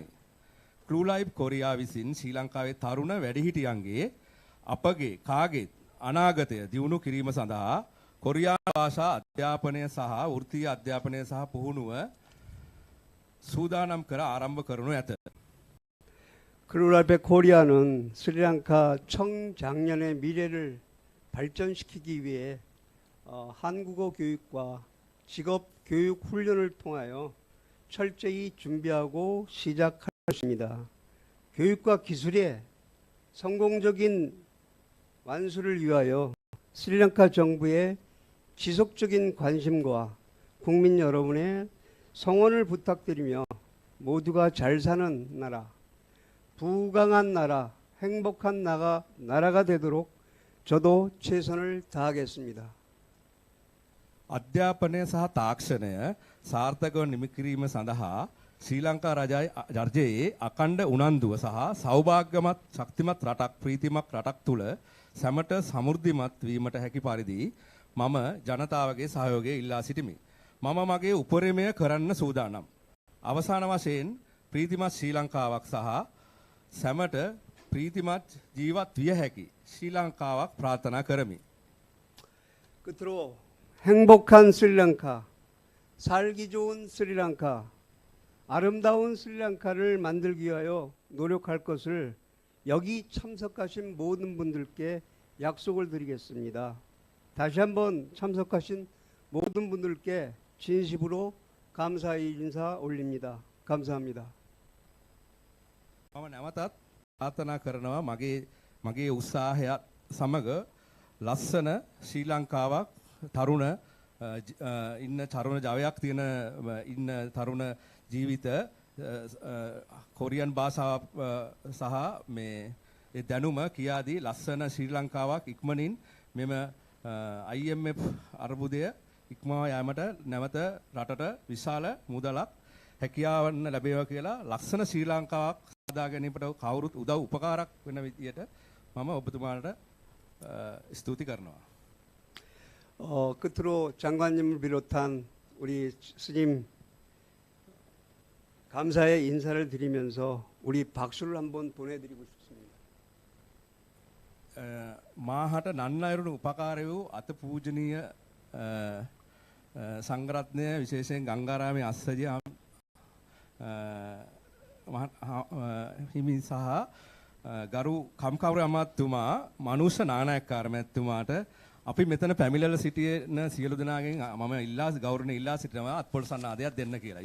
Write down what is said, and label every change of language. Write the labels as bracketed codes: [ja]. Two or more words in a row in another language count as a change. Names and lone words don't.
[si] ක්ලූ ලයිව් කොරියා විසින් ශ්‍රී ලංකාවේ තරුණ වැඩිහිටියන්ගේ අපගේ කාගේත් අනාගතය දියුණු කිරීම සඳහා කොරියානු භාෂා අධ්‍යාපනය සහ වෘත්තීය අධ්‍යාපනය සහ පුහුණුව සූදානම් කර ආරම්භ කරනු ඇත. [ko] 클루라베 코리아는 스리랑카 청장년의 미래를 발전시키기 위해 한국어 교육과 직업 교육 훈련을 통하여 철저히 준비하고 시작할 것입니다. 교육과 기술의 성공적인 완수를 위하여 스리랑카 정부의 지속적인 관심과 국민 여러분의 성원을 부탁드리며 모두가 잘 사는 나라, 부강한 나라, 행복한 나라가 되도록 저도 최선을 다하겠습니다. [si] අධ්‍යාපනය සහ තාක්ෂණය සාර්ථකව නිම කිරීම සඳහා ශ්‍රී ලංකා රජයේ අඛණ්ඩ උනන්දුව සහ සෞභාග්‍යමත් ශක්තිමත් රටක් ප්‍රීතිමත් රටක් තුල සැමට සමෘද්ධිමත් වීමට හැකි පරිදි මම ජනතාවගේ සහයෝගය ඉල්ලා සිටිමි. මම මගේ උපරිමය කරන්න සූදානම්. අවසාන වශයෙන් ප්‍රීතිමත් ශ්‍රී ලංකාවක් සහ සැමට ප්‍රීතිමත් ජීවත් විය හැකි ශ්‍රී ලංකාවක් ප්‍රාර්ථනා කරමි. [ko] 끝으로 행복한 스리랑카, 살기 좋은 스리랑카, 아름다운 스리랑카를 만들기 위하여 노력할 것을 여기 참석하신 모든 분들께 약속을 드리겠습니다. 다시 한번 참석하신 모든 분들께 진심으로 감사의 인사 올립니다. 감사합니다. [si] මම නැවතත් ප්‍රාර්ථනා කරනවා මගේ උත්සාහයත් සමග ලස්සන ශ්‍රී ලංකාවක් තරුණ ඉන්න තරුණ ජවයක් තියෙන ඉන්න තරුණ ජීවිත කොරියන් භාෂාව සහ මේ ඒ දැනුම කියාදී ලස්සන ශ්‍රී ලංකාවක් ඉක්මනින් මෙම IMF අර්බුදය ඉක්මවා යාමට නැවත රටට විශාල මුදලක් හැකියාවන්න ලැබේවා කියලා ලස්සන ශ්‍රී ලංකාවක් සාදා ගැනීමට කවුරුත් උදව් උපකාරක් වෙන විදියට මම ඔබතුමාට ස්තුති කරනවා. [ko] 끝으로 장관님을 비롯한 우리 스님 감사의 인사를 드리면서 우리 박수를 한번 보내드리고 싶습니다. [si] මාහට නන්නයිරුණු උපකාර වූ අත පූජනීය සංඝරත්නය විශේෂයෙන් ගංගාරාමේ අස්සජි හිමි සහ ගරු කම්කවුරු අමාත්‍යතුමා මනුෂ්‍ය නානායක්කාර මැතිතුමාට අපි මෙතන පැමිණලා සිටින සියලු දෙනාගෙන් මම ගෞරවණීය ඉල්ලා සිටිනවා අත්පොළසන්න ආදයක් දෙන්න කියලා.